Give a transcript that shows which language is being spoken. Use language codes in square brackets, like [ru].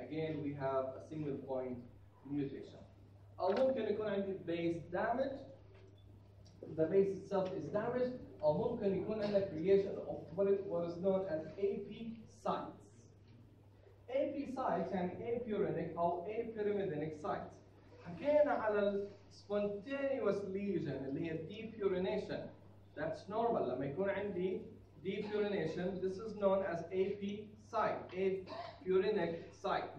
[en] Again, we have a single point mutation. [ar] أو ممكن يكون عندي [en] base damage, the base itself is damaged, [ar] أو ممكن يكون عندك [en] creation of what is known as AP sites. AP sites يعني apurinic أو apyrimidinic sites. [ar] حكينا على spontaneous lesion اللي هي depurination. [en] That's normal. [ar] لما يكون عندي [en] depurination, this is known as AP site, apurinic site.